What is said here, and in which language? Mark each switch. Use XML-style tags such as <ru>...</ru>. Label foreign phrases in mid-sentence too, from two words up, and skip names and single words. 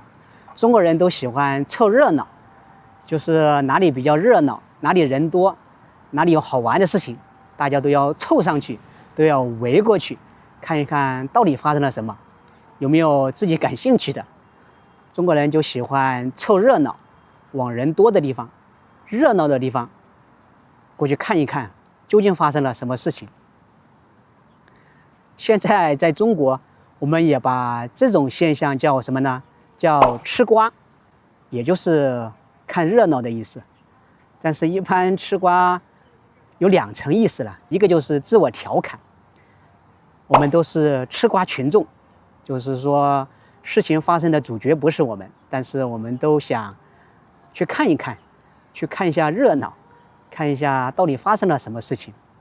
<zh>中國人都喜歡湊熱鬧，就是哪裡比較熱鬧，哪裡人多，哪裡有好玩的事情，大家都要湊上去，都要圍過去，看一看到底發生了什麼，有沒有自己感興趣的。中國人就喜歡湊熱鬧，往人多的地方，熱鬧的地方過去看一看，究竟發生了什麼事情。現在在中國，我們也把這種現象叫什麼呢？叫吃瓜，也就是看熱鬧的意思。但是，一般吃瓜有2層意思了，一個就是自我調侃，我們都是吃瓜群眾，就是說事情發生的主角不是我們，但是我們都想去看一看，去看一下熱鬧，看一下到底發生了什麼事情。</zh>